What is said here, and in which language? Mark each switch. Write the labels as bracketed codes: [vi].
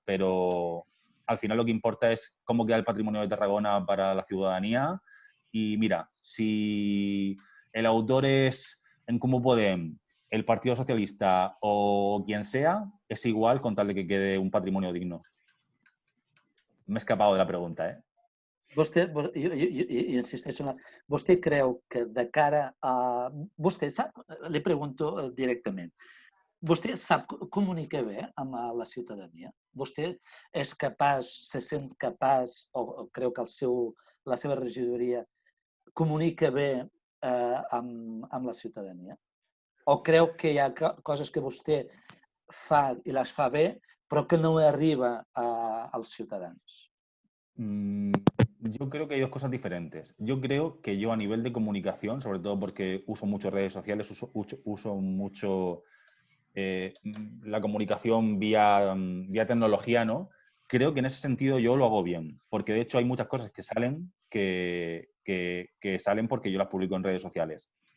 [es] Pero al final lo que importa es cómo queda el patrimonio de Tarragona para la ciudadanía. Y mira, si el autor es en Comú Podem, el Partido Socialista o quien sea, es igual con tal de que quede un patrimonio digno. M'he escapado de la pregunta, ¿eh? [ca] Vostè, jo insisteixo, vostè creu que de cara a... Vostè sap, li pregunto directament, vostè sap comunicar bé amb la ciutadania? Vostè és capaç, se sent capaç, o creu que la seva regidoria comunica bé amb la ciutadania? O creu que hi ha coses que vostè fa i les fa bé, però que no arriba als ciutadans? [es] Yo creo que hay dos cosas diferentes. Yo creo que yo a nivel de comunicación, sobre todo porque uso mucho redes sociales, uso mucho la comunicación vía tecnología, ¿no? Creo que en ese sentido yo lo hago bien, porque de hecho hay muchas cosas que salen que salen porque yo las publico en redes sociales.